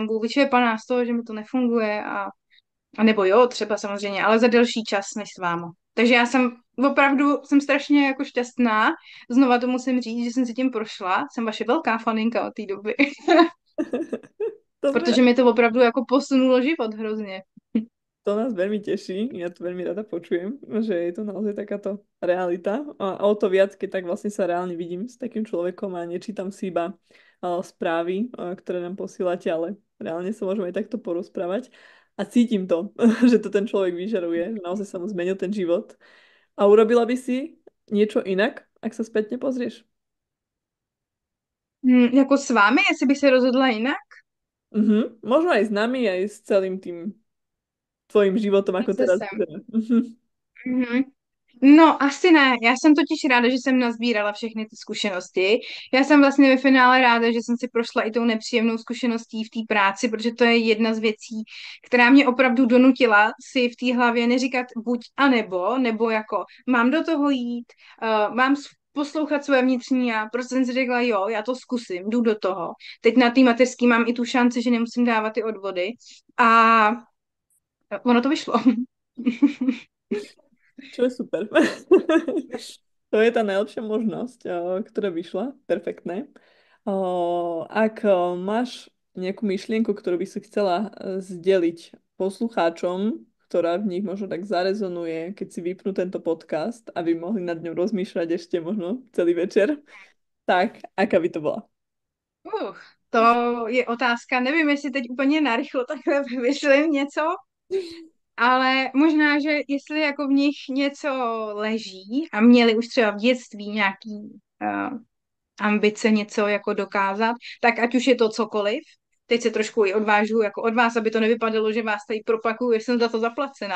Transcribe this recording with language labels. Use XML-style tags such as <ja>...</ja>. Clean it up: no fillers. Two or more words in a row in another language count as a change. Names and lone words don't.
<cs>Budu vyčerpaná z toho, že mi to nefunguje a nebo jo, třeba samozřejmě, ale za delší čas než s váma. Takže já jsem opravdu, jsem strašně jako šťastná. Znova to musím říct, že jsem si tím prošla. Jsem vaše velká faninka od té doby.</cs> <sk>dobre.</sk> <cs>Protože mi to opravdu jako posunulo život hrozně.</cs> <sk>To nás veľmi teší, ja to veľmi rada počujem, že je to naozaj takáto realita. A o to viac, keď tak vlastne sa reálne vidím s takým človekom a nečítam si iba správy, ktoré nám posílate, ale reálne sa môžeme aj takto porozprávať. A cítim to, že to ten človek vyžaruje, že naozaj sa mu zmenil ten život. A urobila by si niečo inak, ak sa spätne pozrieš?</sk> <cs>Jako s vámi, jestli bych se rozhodla jinak?</cs> <sk>Možno aj s nami, aj s celým tým tvojim životom, ako teraz</sk> <cs>Procesem.</cs> <sk>vyzerá. Mhm.</sk> <cs>No, asi ne. Já jsem totiž ráda, že jsem nazbírala všechny ty zkušenosti. Já jsem vlastně ve finále ráda, že jsem si prošla i tou nepříjemnou zkušeností v té práci, protože to je jedna z věcí, která mě opravdu donutila si v té hlavě neříkat buď a nebo jako mám do toho jít, mám poslouchat své vnitřní já. Prostě jsem si řekla, jo, já to zkusím, jdu do toho. Teď na té mateřský mám i tu šanci, že nemusím dávat ty odvody. A ono to vyšlo.</cs> <sk>Čo je super. To je tá najlepšia možnosť, ktorá vyšla. Perfektné. Ak máš nejakú myšlienku, ktorú by si chcela zdeliť poslucháčom, ktorá v nich možno tak zarezonuje, keď si vypnú tento podcast, aby mohli nad ňou rozmýšľať ešte možno celý večer, tak aká by to bola?</sk> <cs>Uh, to je otázka. Nevím, jestli teď úplně narychlo takhle vymyslím něco, ale možná, že jestli jako v nich něco leží a měli už třeba v dětství nějaký ambice něco jako dokázat, tak ať už je to cokoliv, teď se trošku i odvážu jako od vás, aby to nevypadalo, že vás tady propakuju, že jsem za to zaplacená.</cs>